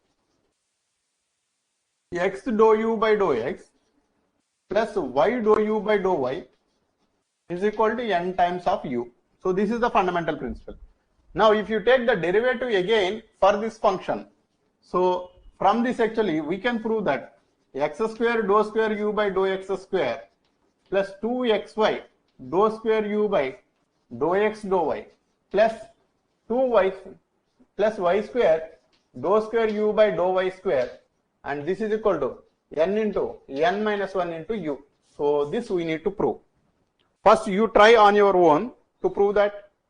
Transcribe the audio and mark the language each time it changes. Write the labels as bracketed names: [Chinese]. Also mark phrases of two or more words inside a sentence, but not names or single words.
[English] x dou u by dou x plus y dou u by dou y is equal to n times of u. So this is the fundamental principle. Now if you take the derivative again for this function, so from this actually we can prove that x square dou square u by dou x square plus 2xy dou square u by dou x dou y plus 2y plus y square dou square u by dou y square, and this is equal to n into n minus 1 into u. So this we need to prove. First you try on your own to prove that.